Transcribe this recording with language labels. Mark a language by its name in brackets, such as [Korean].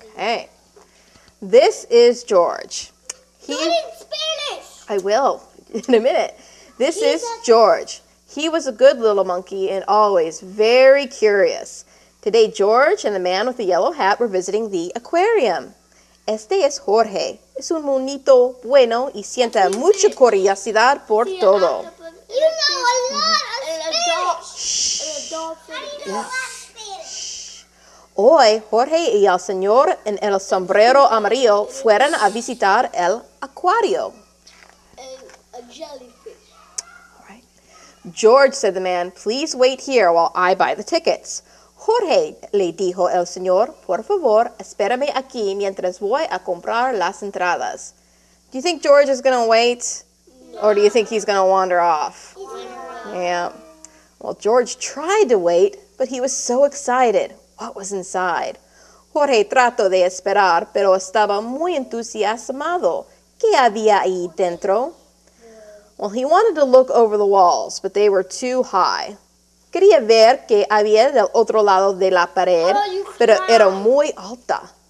[English] Okay. This is George. Do it in Spanish. I will in a minute. This is George. He was a good little monkey and always very curious. Today, George and the man with the yellow hat were visiting the aquarium. [Spanish] Este es Jorge. Es un monito bueno y siente mucha curiosidad por todo. [English] You know a lot of Spanish. How do you know Spanish? [Spanish] Hoy, Jorge y el señor en el sombrero amarillo fueron a visitar el acuario. [English] And a jellyfish. All right. George, said the man, please wait here while I buy the tickets. [Spanish] Jorge, le dijo el señor, por favor, espérame aquí mientras voy a comprar las entradas. [English] Do you think George is going to wait? No. Or do you think he's going to wander off? Yeah. Well, George tried to wait, but he was so excited. What was inside? [Spanish] Jorge trató de esperar, pero estaba muy entusiasmado. ¿Qué había ahí dentro? [English] Well, he wanted to look over the walls, but they were too high. [Spanish] Quería ver qué había del otro lado de la pared, pero era muy alta.